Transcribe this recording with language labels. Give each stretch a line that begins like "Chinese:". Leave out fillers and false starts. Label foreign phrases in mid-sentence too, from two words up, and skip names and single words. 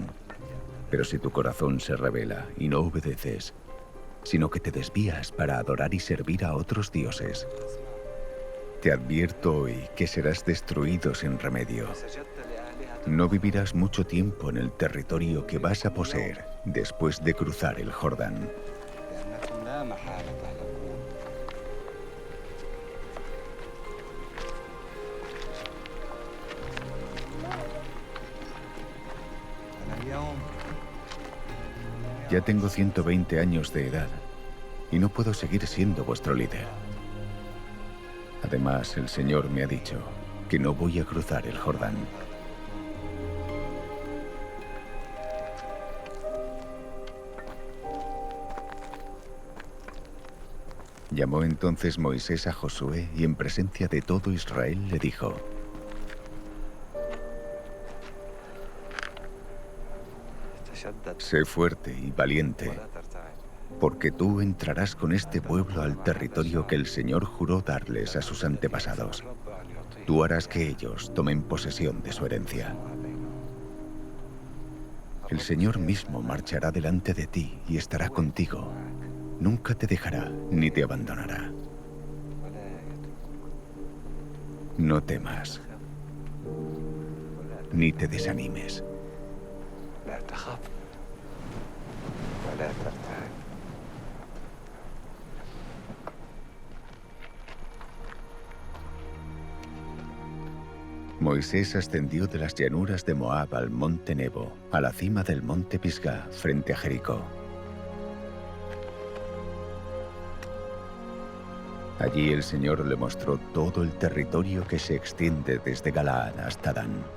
Spanish: Pero si tu corazón se rebela y no obedeces, sino que te desvías para adorar y servir a otros dioses, te advierto hoy que serás destruido sin remedio. No vivirás mucho tiempo en el territorio que vas a poseer después de cruzar el Jordán.
Arabic: لأنكم لا محالة تهلكون. أنا اليوم
Spanish: Ya tengo 120 años de edad y no puedo seguir siendo vuestro líder. Además, el Señor me ha dicho que no voy a cruzar el Jordán. Llamó entonces Moisés a Josué y en presencia de todo Israel le dijo:
Arabic: تشدد
Spanish: Sé fuerte y valiente,
Arabic: ولا ترتعد.
Spanish: porque tú entrarás con este pueblo al territorio que el Señor juró darles a sus antepasados.
Arabic: الرب أن يعطيه
Spanish: Tú harás que ellos tomen posesión de su herencia. El Señor mismo marchará delante de ti y estará contigo. Nunca te dejará ni te abandonará.
Arabic: ولا يتركك
Spanish: No temas, ni te desanimes.
Arabic: لا تخف ولا ترتعد.
Spanish: Moisés ascendió de las llanuras de Moab al monte Nebo, a la cima del monte Pisgá, frente a Jericó. Allí el Señor le mostró todo el territorio que se extiende desde Galaad hasta Dan.